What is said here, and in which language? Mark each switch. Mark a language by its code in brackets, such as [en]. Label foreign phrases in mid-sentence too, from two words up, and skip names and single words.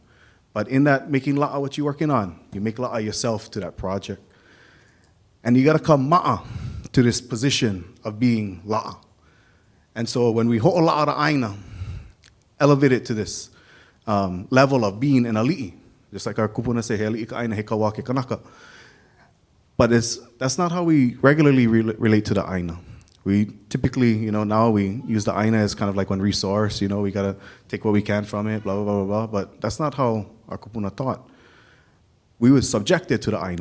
[en] But in that making la'a what you're working on, you make la'a yourself to that project. And you gotta come ma'a to this position of being la'a. And so when we ho'ola'a the ʻāina, elevate it to this level of being an ali'i, just like our kupuna say, [haw] he ali'i ka ʻāina, he kawa ke kanaka. [en] But that's not how we regularly relate to the ʻāina. We typically, you know, now we use the ʻāina as kind of like one resource, you know, we gotta take what we can from it, blah, blah, blah, blah, blah. But that's not how our kupuna thought. We was subjected to the ʻāina.